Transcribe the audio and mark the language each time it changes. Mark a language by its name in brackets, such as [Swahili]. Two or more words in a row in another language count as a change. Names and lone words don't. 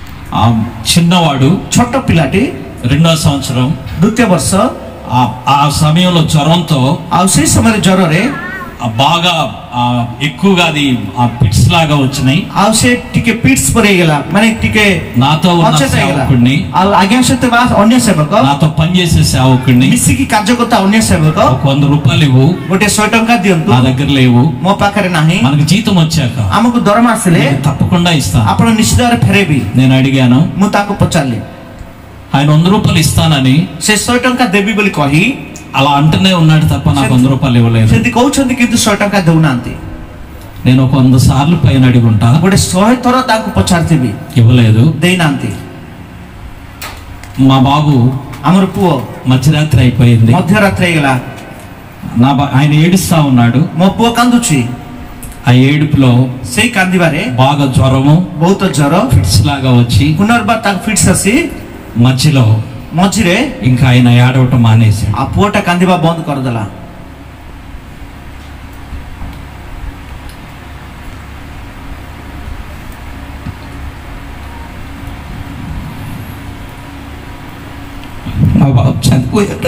[Telugu] ఆ చిన్నవాడు [Odia] ଛୋଟ ପିଲାଟି [Telugu] 2వ సంవత్సరం [Odia] ଦ୍ୱିତୀୟ ବର୍ଷ [Telugu] ఆ సమయంలో జ్వరంతో [Odia] ଆଉ ସେଇ ସମୟରେ ଜ୍ୱରରେ [Telugu] బాగా ఎక్కువగా అది పిట్స్ లాగా వచ్చినాయి. [Odia] ଆଉ ସେ ଟିକେ ପିଟ୍ସ ପରି ହେଇଗଲା, ମାନେ ଟିକେ [Telugu] నాతో ఉన్న సేవకుడిని, [Odia] ଆଉ ଆଜ୍ଞା ସହିତ ଅନ୍ୟ ସେବକ, [Telugu] నాతో పనిచేసే సేవకుడిని [Odia] ମିଶିକି କାର୍ଯ୍ୟ କରୁଥିବା ଅନ୍ୟ ସେବକ, [Telugu] 100 రూపాయలు ఇవ్వు, [Odia] ଗୋଟେ 100 ଟଙ୍କା ଦିଅନ୍ତୁ, [Telugu] నా దగ్గర లేవు, [Odia] ମୋ ପାଖରେ ନାହିଁ, [Telugu] మనకు జీతం వచ్చాక [Odia] ଆମକୁ ଦରମା ଆସିଲେ [Telugu] తప్పకుండా ఇస్తాను, [Odia] ଆପଣ ନିଶ୍ଚିତ ଭାବରେ ଫେରେଇବି. [Telugu] నేను అడిగాను. [Odia] ମୁଁ ତାକୁ ପଚାରିଲି, [Telugu] ఆయన 100 రూపాయలు ఇస్తానని [Odia] ସେ 100 ଟଙ୍କା ଦେବି ବୋଲି କହି [Telugu] అలా అంటూనే ఉన్నాడు తప్ప నాకు 100 రూపాయలు ఇవ్వలేదు. [Odia] ସେମିତି କହୁଛନ୍ତି କିନ୍ତୁ 100 ଟଙ୍କା ଦେଉନାହାନ୍ତି. [Telugu] నేను ఒక 100 సార్లు పైన అడిగుంటా, [Odia] ଗୋଟେ 100 ଥର ତାଙ୍କୁ ପଚାରିଥିବି, [Telugu] ఇవ్వలేదు, [Odia] ଦେଇନାହାନ୍ତି. [Telugu] మా బాబు [Odia] ଆମର ପୁଅ [Telugu] మధ్యరాత్రి అయిపోయింది, [Odia] ମଧ୍ୟରାତ୍ରି ହେଇଗଲା, [Telugu] ఆయన ఏడుస్తా ఉన్నాడు, [Odia] ମୋ ପୁଅ କାନ୍ଦୁଛି. [Telugu] ఆ ఏడుపులో [Odia] ସେଇ କାନ୍ଦିବାରେ [Telugu] బాగా జ్వరము, [Odia] ବହୁତ ଜ୍ୱର, [Telugu] ఫిట్స్ లాగా వచ్చి [Odia] ପୁନର୍ବାର ତାଙ୍କୁ ଫିଟ୍ସ ଆସି ମଝିରେ [Telugu] ఇంకా ఆయన ఏడవటం మానేశాడు. [Odia] ఆ ପୁଅଟା କାନ୍ଦିବା ବନ୍ଦ କରିଦେଲା. [Telugu] మా బాబు చనిపోయాడు.